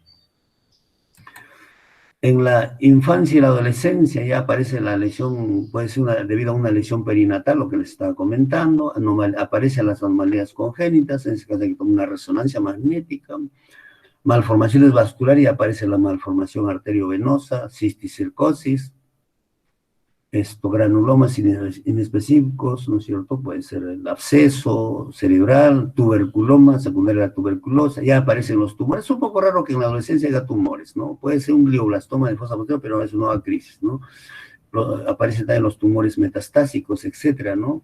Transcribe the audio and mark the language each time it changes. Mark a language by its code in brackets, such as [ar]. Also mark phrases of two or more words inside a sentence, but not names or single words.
[es] En la infancia y la adolescencia ya aparece la lesión, puede ser debido a una lesión perinatal, lo que les estaba comentando, aparecen las anomalías congénitas, en ese caso hay que tomar una resonancia magnética, malformaciones vasculares y aparece la malformación arteriovenosa, cisticercosis, granulomas inespecíficos, ¿no es cierto? Puede ser el absceso cerebral, tuberculoma, secundaria a la tuberculosa, ya aparecen los tumores. Es un poco raro que en la adolescencia haya tumores, ¿no? Puede ser un glioblastoma de fosa posterior, pero es una nueva crisis, ¿no? Aparecen también los tumores metastásicos, etcétera, ¿no?